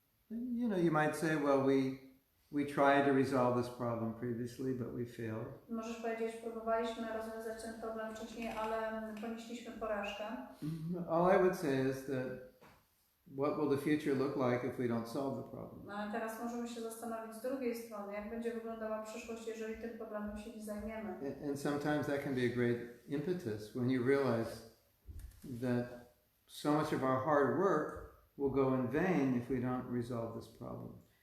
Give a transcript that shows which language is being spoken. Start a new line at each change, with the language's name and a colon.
English: You know, you might say, well, we tried to resolve this problem previously, but we failed.
Polish: Możesz powiedzieć, próbowaliśmy rozwiązać ten problem wcześniej, ale ponieśliśmy porażkę.
English: All I would say is that what will the future look like if we don't solve the problem?
Polish: No, ale teraz możemy się zastanowić z drugiej strony, jak będzie wyglądała przyszłość, jeżeli tym problemem się nie zajmiemy.
English: And sometimes that can be a great impetus when you realize that so much of our hard work will go in vain if we don't resolve this problem.